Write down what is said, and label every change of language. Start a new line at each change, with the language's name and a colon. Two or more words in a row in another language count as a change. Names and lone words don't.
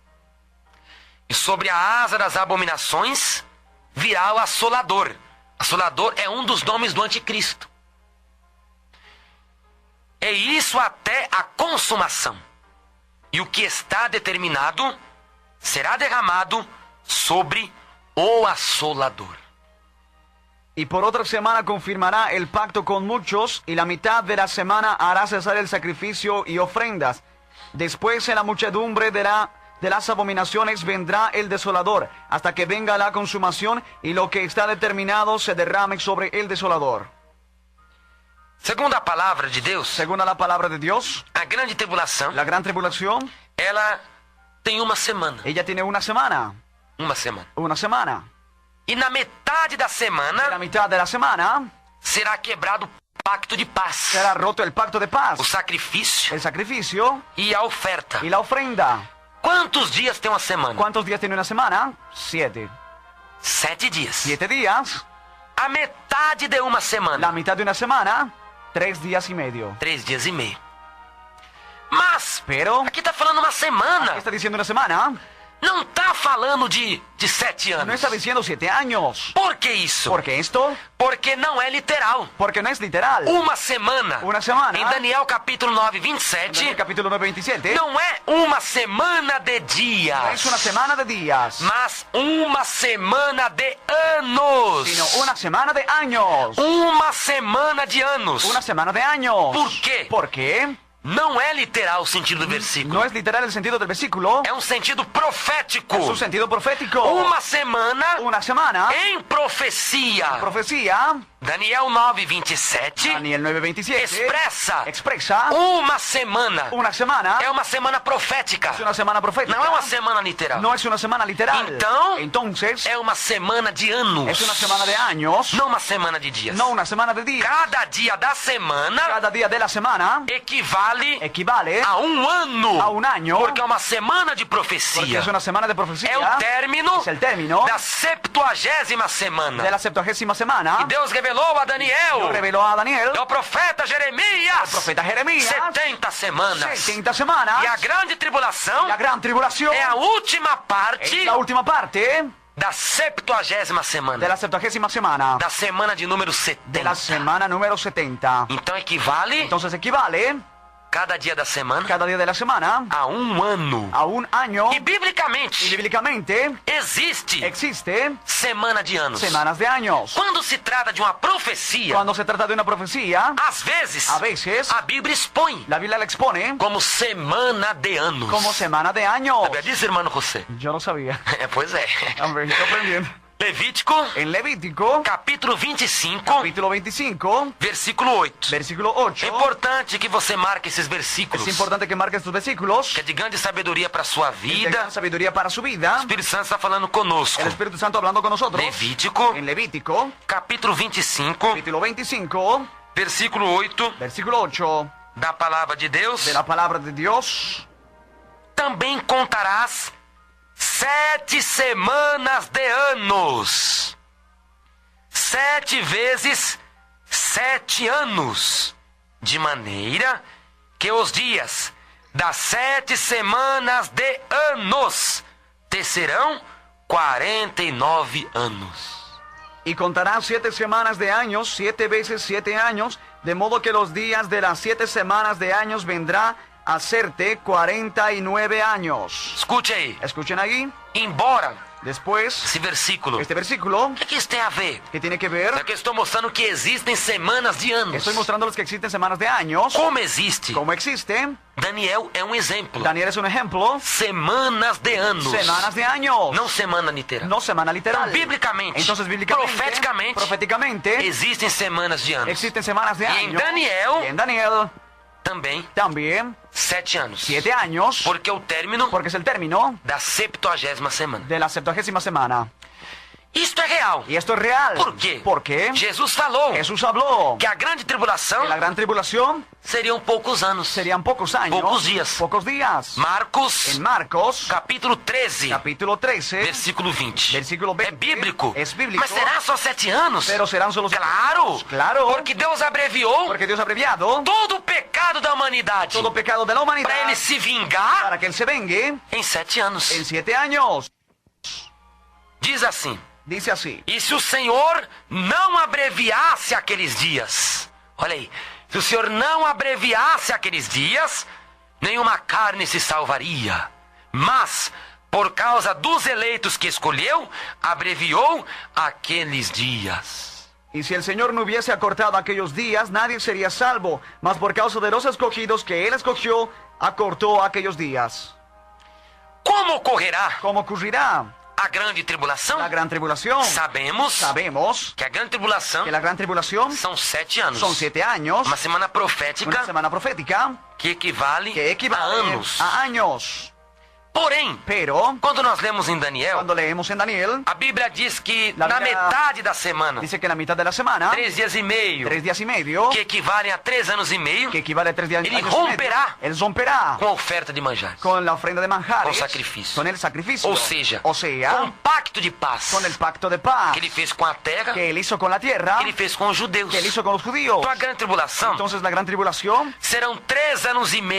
Portuguese: E sobre a asa das abominações virá o assolador. Assolador é um dos nomes do anticristo. É isso até a consumação. E o que está determinado será derramado sobre o asolador.
Spanish: Y por otra semana confirmará el pacto con muchos, y la mitad de la semana hará cesar el sacrificio y ofrendas. Después en la muchedumbre de las abominaciones vendrá el desolador, hasta que venga la consumación, y lo que está determinado se derrame sobre el desolador.
Portuguese: Segundo a palavra de Deus,
Spanish: Según la palabra de Dios,
Portuguese: a grande tribulação,
Spanish: la gran tribulación,
Portuguese: ela tem uma semana.
Spanish: ella tiene una semana.
Portuguese: Uma semana.
Spanish: Una semana.
Portuguese: E na metade da
Spanish: En la
Portuguese: semana
Spanish: mitad de la semana
Portuguese: será quebrado o pacto de paz,
Spanish: será roto el pacto de paz,
Portuguese: o sacrifício
Spanish: el sacrificio
Portuguese: e a oferta.
Spanish: y la ofrenda.
Portuguese: Quantos dias tem uma semana?
Spanish: ¿Cuántos días tiene una semana?
Portuguese: 7. 7 dias.
Spanish: 7 días.
Portuguese: A metade de uma semana.
Spanish: La mitad de una semana, 3 días y medio.
Portuguese: 3 dias e meio. Mas,
Spanish: Pero,
Portuguese: aqui está falando uma semana.
Spanish: ¿qué está diciendo una semana?
Portuguese: Não está falando de 7
Spanish: No
Portuguese: anos.
Spanish: está diciendo 7 años.
Portuguese: Por que isso?
Spanish: ¿Por qué esto?
Portuguese: Porque não é literal.
Spanish: Porque no es literal.
Portuguese: Uma semana.
Spanish: Una semana.
Portuguese: Em Daniel capítulo 9,
Spanish: En el 27, capítulo 9, 27.
Portuguese: não é uma semana de
Spanish: No
Portuguese: dias,
Spanish: es una semana de días,
Portuguese: mas uma semana de anos.
Spanish: sino una semana de años.
Portuguese: Uma semana de anos.
Spanish: Una semana de años. ¿Por qué? ¿Por qué?
Portuguese: Não é literal o sentido do versículo.
Spanish: No es literal el sentido del versículo.
Portuguese: É um sentido profético.
Spanish: Es un sentido profético.
Portuguese: Uma semana
Spanish: Una semana.
Portuguese: em profecia.
Spanish: Profecía.
Portuguese: Daniel 9, 27
Spanish: Daniel 9, 27.
Portuguese: expressa
Spanish: Expresa.
Portuguese: uma semana.
Spanish: Una semana.
Portuguese: É uma semana profética.
Spanish: Es una semana profética.
Portuguese: Não é uma semana literal.
Spanish: No es una semana literal. Entonces,
Portuguese: É uma semana de anos.
Spanish: es una semana de años.
Portuguese: Não uma semana de dias.
Spanish: No una semana de días.
Portuguese: Cada dia da semana
Spanish: Cada día de la semana
Portuguese: equivale
Spanish: equivale
Portuguese: a um ano.
Spanish: a un año.
Portuguese: Porque é uma semana de
Spanish: Porque
Portuguese: profecia.
Spanish: es una semana de profecía.
Portuguese: É o término
Spanish: Es el término
Portuguese: da 70ª semana.
Spanish: de la 70ª semana.
Portuguese: E Deus revelou a Daniel,
Spanish: Reveló a Daniel,
Portuguese: ao profeta Jeremias,
Spanish: el profeta Jeremías,
Portuguese: 70 semanas.
Spanish: 70 semanas.
Portuguese: E a grande tribulação
Spanish: La gran tribulación
Portuguese: é a última
Spanish: es
Portuguese: parte
Spanish: la última parte
Portuguese: da 70ª semana.
Spanish: de la 70ª semana.
Portuguese: Da semana de número
Spanish: De la
Portuguese: 70.
Spanish: semana número 70.
Portuguese: Então equivale
Spanish: Entonces equivale
Portuguese: cada dia da semana
Spanish: cada día de la semana
Portuguese: a um ano.
Spanish: a un año.
Portuguese: E
Spanish: Y
Portuguese: biblicamente
Spanish: bíblicamente
Portuguese: existe
Spanish: existe
Portuguese: semana de anos.
Spanish: semanas de años.
Portuguese: Quando se trata de uma profecia,
Spanish: Cuando se trata de una profecía,
Portuguese: às vezes
Spanish: a veces
Portuguese: a Bíblia expõe
Spanish: la Biblia la expone
Portuguese: como semana de anos.
Spanish: como semana de años.
Portuguese: A Bíblia diz, irmão José?
Spanish: Yo no sabía.
Portuguese: Pois é.
Spanish: Hombre, estoy aprendiendo.
Portuguese: Levítico,
Spanish: En Levítico,
Portuguese: capítulo 25,
Spanish: capítulo 25,
Portuguese: versículo 8.
Spanish: versículo
Portuguese: É
Spanish: 8.
Portuguese: importante que você marque esses versículos,
Spanish: Es importante que marque estos versículos.
Portuguese: que é de grande sabedoria para a sua
Spanish: De
Portuguese: vida.
Spanish: gran sabiduría para su vida.
Portuguese: O Espírito Santo está falando conosco.
Spanish: El Espíritu Santo hablando con nosotros.
Portuguese: Levítico,
Spanish: En Levítico,
Portuguese: capítulo 25,
Spanish: capítulo 25,
Portuguese: versículo 8
Spanish: versículo 8
Portuguese: da palavra de Deus.
Spanish: de la palabra de Dios.
Portuguese: Também contarás 7 semanas de anos. 7 vezes 7 anos. De maneira que os dias das 7 semanas de anos te serão 49 anos.
Spanish: Y contarás 7 semanas de años, 7 veces 7 años, de modo que los días de las 7 semanas de años vendrá a hacerte 49 años.
Portuguese: Escute aí.
Spanish: Escuchen aquí.
Portuguese: Embora
Spanish: Después,
Portuguese: esse versículo,
Spanish: este versículo,
Portuguese: o que isso tem a ver?
Spanish: que tiene que ver,
Portuguese: É que eu estou mostrando que existem semanas de anos.
Spanish: estoy mostrándoles que existen semanas de años.
Portuguese: Como existe?
Spanish: Como existe,
Portuguese: Daniel é um exemplo.
Spanish: Daniel es un ejemplo.
Portuguese: Semanas de anos.
Spanish: Semanas de años.
Portuguese: Não semana literal.
Spanish: No semana literal.
Portuguese: Então, biblicamente,
Spanish: Entonces, bíblicamente,
Portuguese: profeticamente,
Spanish: proféticamente,
Portuguese: existem semanas de anos.
Spanish: existen semanas de
Portuguese: E em
Spanish: años.
Portuguese: Daniel
Spanish: Y en Daniel
Portuguese: também
Spanish: también
Portuguese: 7 anos.
Spanish: 7 años,
Portuguese: Porque o término
Spanish: porque es el término
Portuguese: da 70ª semana.
Spanish: de la 70ª semana.
Portuguese: Isto é real.
Spanish: Y esto es real.
Portuguese: Por quê?
Spanish: Porque
Portuguese: Jesus falou
Spanish: Jesús habló
Portuguese: que a grande tribulação
Spanish: que la gran tribulación
Portuguese: seriam poucos anos.
Spanish: serían pocos años. Pocos días. Pocos días.
Portuguese: Marcos,
Spanish: En Marcos,
Portuguese: capítulo 13,
Spanish: capítulo 13,
Portuguese: versículo 20.
Spanish: versículo 20.
Portuguese: É bíblico.
Spanish: Es bíblico.
Portuguese: Mas será só 7 anos?
Spanish: Pero serán solo 7
Portuguese: Claro.
Spanish: años. Claro.
Portuguese: Porque Deus abreviou
Spanish: Porque Dios ha abreviado
Portuguese: todo o pecado da humanidade
Spanish: todo pecado de la humanidad
Portuguese: para ele se vingar
Spanish: para que Él se vengue
Portuguese: em 7 anos.
Spanish: en 7 años.
Portuguese: Diz assim:
Spanish: Dice así.
Portuguese: e se o Senhor não abreviasse aqueles dias, olha aí, se o Senhor não abreviasse aqueles dias, nenhuma carne se salvaria. Mas, por causa dos eleitos que escolheu, abreviou aqueles dias.
Spanish: Y si el Señor no hubiese acortado aquellos días, nadie sería salvo. Mas por causa de los escogidos que Él escogió, acortó aquellos días.
Portuguese: Como ocorrerá
Spanish: ¿Cómo ocurrirá
Portuguese: a grande tribulação?
Spanish: la gran tribulación? Sabemos
Portuguese: que a grande tribulação
Spanish: que la gran tribulación
Portuguese: são 7 anos.
Spanish: son 7 años,
Portuguese: Uma semana
Spanish: una
Portuguese: profética
Spanish: semana profética
Portuguese: que equivale
Spanish: que
Portuguese: a
Spanish: equivale
Portuguese: anos.
Spanish: a años.
Portuguese: Porém,
Spanish: Pero,
Portuguese: quando nós lemos em Daniel,
Spanish: cuando leemos en Daniel,
Portuguese: a Bíblia diz que
Spanish: La
Portuguese: na Bíblia metade da semana,
Spanish: dice que en la mitad de la semana,
Portuguese: 3 dias e meio,
Spanish: 3 días y medio,
Portuguese: que equivalem a 3 anos e meio,
Spanish: que equivale a 3 días Él años y romperá medio, Él romperá
Portuguese: com a oferta de manjares.
Spanish: con la ofrenda de manjares,
Portuguese: Com sacrifício.
Spanish: con el sacrificio,
Portuguese: Ou seja,
Spanish: o sea,
Portuguese: com o pacto de paz
Spanish: con el pacto de paz
Portuguese: que ele fez com a terra,
Spanish: que Él hizo con la tierra,
Portuguese: que ele fez com os judeus.
Spanish: que Él hizo con los judíos.
Portuguese: Então a grande tribulação
Spanish: Entonces la gran tribulación
Portuguese: serão 3 anos e meio